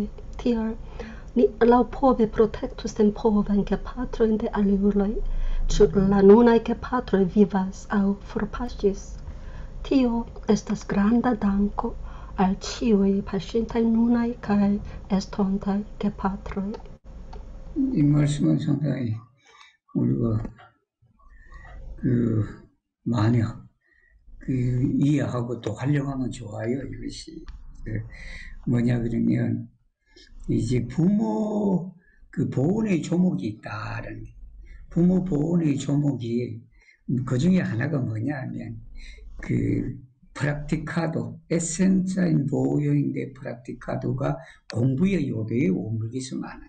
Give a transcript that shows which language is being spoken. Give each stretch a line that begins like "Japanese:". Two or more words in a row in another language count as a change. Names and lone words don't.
Esperanto: Tial ni laŭpove protektu senpovajn gepatrojn de aliuloj. Ĉu la nunaj gepatroj vivas aŭ forpaŝis? Tio estas granda danko al ĉiuj paŝintaj nunaj kaj estontaj gepatroj.
Korean: 이 말씀은 상당히 우리가 많이 이해하고 또 활용하면 좋아요. 이것이 뭐냐 그러면 이제 부모 보온의 조목이 있다라는 게, 부모 보온의 조목이 그 중에 하나가 뭐냐면 프락티카도, 에센자인 보호요인데 프락티카도가 공부의 요도에 오물기수 많아요.